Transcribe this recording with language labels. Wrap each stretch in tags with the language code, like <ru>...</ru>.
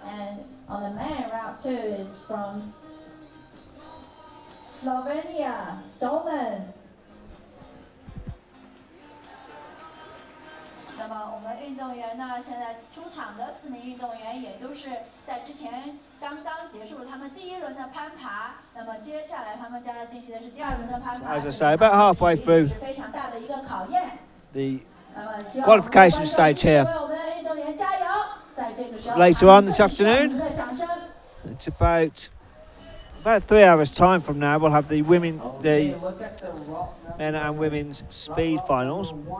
<en>And on the men, route 2 is from Slovenia, Domen.</en> <zh>那么我们运动员呢，现在出场的4名运动员也都是在之前刚刚结束了他们第1轮的攀爬，那么接下来他们将要进行的是第2轮的攀爬。</zh> <en>As I say, about halfway through</en> <zh>是非常大的一个考验。</zh> <en>the qualification stage here.</en> <zh>为我们的运动员加油！在这个时候</zh> <en>Later on this afternoon,</en> <zh>我们的掌声。</zh> <en>it's about 3 hours time from now, we'll have the men and women's speed finals.</en>